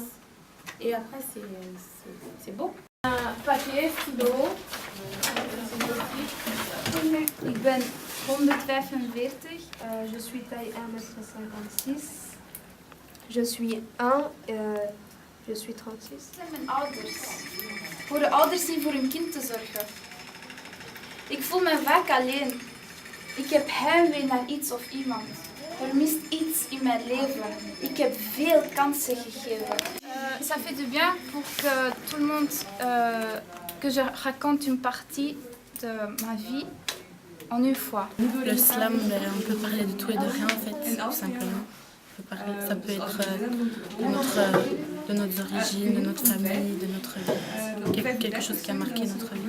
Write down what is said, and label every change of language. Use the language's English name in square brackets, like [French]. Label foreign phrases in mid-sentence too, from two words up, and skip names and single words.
[French] Et après, c'est beau. Papier, stylo. [Dutch] Ik ben [French] 145, je suis taille 1,56 m. Je suis 1, je suis 36. [Dutch] Mijn ouders. Voor de ouders die voor hun kind te zorgen. Ik voel me vaak alleen. Ik heb heimwee naar iets of iemand. Er mist iets in mijn leven. Ik heb veel kansen gegeven. [French] Ça fait du bien pour que tout le monde, que je raconte une partie de ma vie en une fois. Le slam, on peut parler de tout et de rien en fait, tout simplement. Ça peut être de nos origines, de notre famille, de notre quelque chose qui a marqué notre vie.